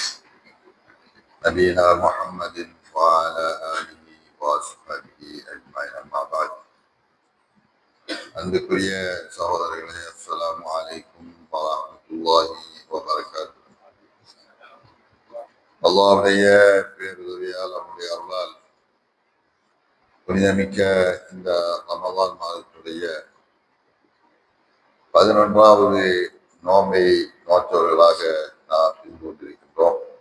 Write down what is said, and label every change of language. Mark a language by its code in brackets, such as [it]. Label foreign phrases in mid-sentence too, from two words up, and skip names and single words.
[ar] نبينا محمد وعلى آله وأصحابه أجمعين أما بعد [ta] அன்புக்குரிய சகோதரர்களே [ar] السلام عليكم ورحمة الله وبركاته. [ta] அல்லாஹ்வுடைய பேருதவியால் அவனுடைய அருளால் புனிதமிக்க இந்த ரமலான் மாதத்துடைய 11வது நோம்பை நோற்றவர்களாக நாம் இருந்து கொண்டிருக்கின்றோம்.